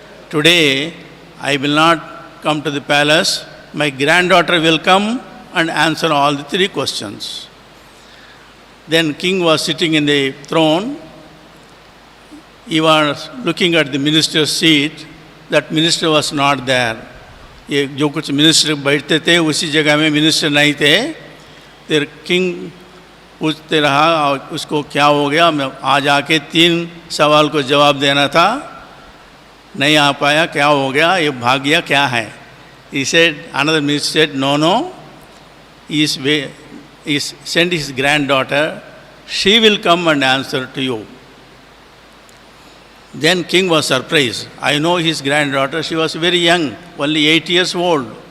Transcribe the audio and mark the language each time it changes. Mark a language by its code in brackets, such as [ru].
[en] Today, I will not come to the palace. My granddaughter will come and answer all the 3 questions. Then king was sitting in the throne. He was looking at the minister's seat. That minister was not there. [hi] ये जो कुछ minister बैठते थे उसी जगह में minister नहीं थे. फिर किंग पूछते रहा उसको क्या हो गया. मैं आज आके 3 सवाल को जवाब देना था, नहीं आ पाया, क्या हो गया, ये भाग गया, क्या है. [en] He said, another minister said, no, he sent his granddaughter, she will come and answer to you. Then king was surprised. I know his granddaughter, she was very young, only 8 years old.